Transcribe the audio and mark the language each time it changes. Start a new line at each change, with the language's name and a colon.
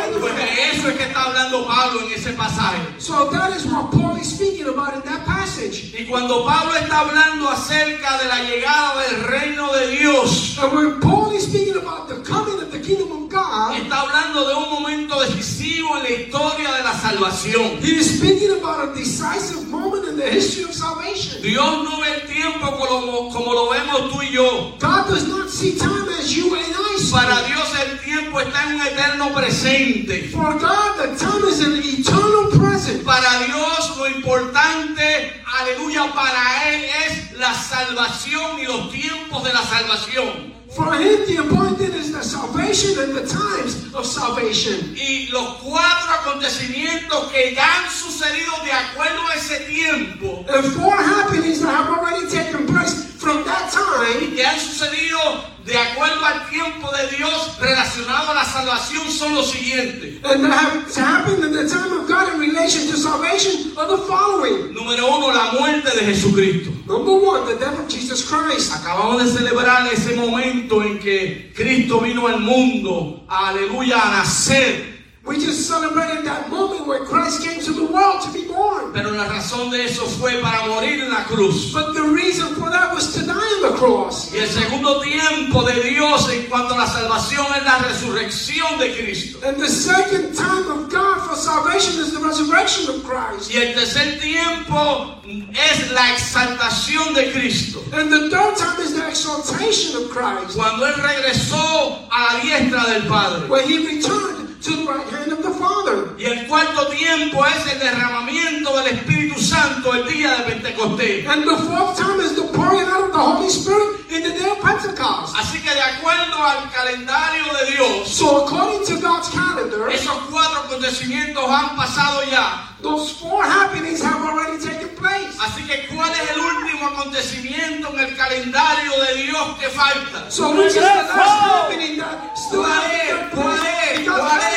English: So that is what Paul is speaking about in that passage.
Spanish: Y cuando Pablo está hablando acerca de la llegada del reino de Dios,
English: and when Paul is speaking about the coming of the kingdom of God,
Spanish: está hablando de un momento decisivo en la historia de la salvación.
English: He is speaking about a decisive moment in the history of salvation.
Spanish: Dios no ve el tiempo como lo vemos tú y yo.
English: God does not see time as you and I see.
Spanish: Para Dios el tiempo está en un eterno presente.
English: For God, the time is an eternal.
Spanish: Para Dios lo importante, aleluya, para Él es la salvación y los tiempos de la salvación.
English: For Him the appointed is the salvation and the times of salvation.
Spanish: Y los cuatro acontecimientos que ya han sucedido de acuerdo a ese tiempo,
English: and four happenings that have already taken place from that time,
Spanish: que han sucedido de acuerdo al tiempo de Dios relacionado a la salvación, son los siguientes.
English: And that has happened in the time of God in relation to salvation are the following.
Spanish: Número uno, la muerte de Jesucristo.
English: Number one, the death of Jesus Christ.
Spanish: Acabamos de celebrar ese momento en que Cristo vino al mundo, aleluya, a nacer.
English: We just celebrated that moment where Christ came to the world to be born.
Spanish: Pero la razón de eso fue para morir en la cruz.
English: But the reason for that was to die on the cross.
Spanish: Y el segundo tiempo de Dios en cuanto a la salvación es la resurrección de Cristo.
English: And the second time of God for salvation is the resurrection of Christ.
Spanish: Y el tercer tiempo es la exaltación de Cristo.
English: And the third time is the exaltation of Christ.
Spanish: Cuando Él regresó a la diestra del Padre.
English: When He returned to the right hand of the Father.
Spanish: Y el cuarto tiempo es el derramamiento del Espíritu Santo el día de Pentecostés.
English: And the fourth time is the pouring out of the Holy Spirit in the day of Pentecost.
Spanish: Así que de acuerdo al calendario de Dios,
English: so according to God's calendar,
Spanish: esos cuatro acontecimientos han pasado ya.
English: Those four happenings have already taken place.
Spanish: Así que ¿cuál es el último acontecimiento en el calendario de Dios que falta?
English: So which is the last happening that still has taken place?